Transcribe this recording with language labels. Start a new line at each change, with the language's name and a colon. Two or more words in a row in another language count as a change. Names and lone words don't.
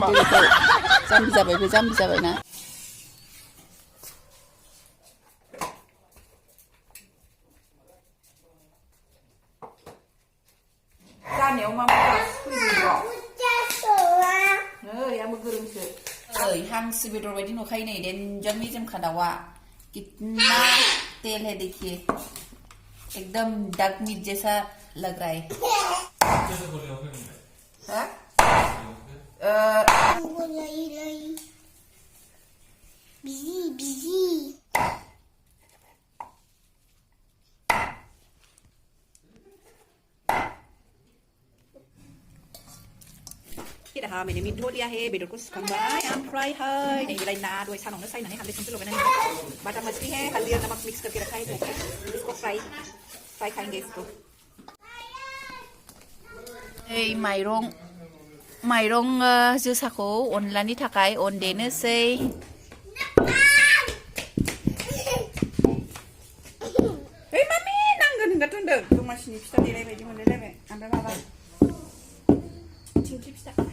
Bodo: जाम्बि जाबायना। जानायाव मा फैदों? नै आंबो गोरोंसो। ओइ हांसो बेदर बायदि नुखायो नै डेन्जार मेजेमखा दाउआ।
Hindi: कितना तेल है देखिए, एकदम डक मीट जैसा लग रहा है। बिजी dah मैंने मीट धो दिया है, बेदर को
Bodo: सुखांबाय ओमफ्राय हाय नै बेलाय ना दहाय सानावनो सायनानै हालदै संख्रि लगायनानै
Hindi: बाटा मछली है, हल्दी और नमक मिक्स करके रखा है, इसको फ्राई खाएंगे इसको।
Bodo: এই माइरं जोसाखौ अनलानि थाखाय अन देनोसै। ओइ मामि नांगोन होनगाथ' होनदों दमासिनि फिथा देनाय बायदि मोनलायलायबाय ओमफ्राय माबा थिंख्लि फिथा।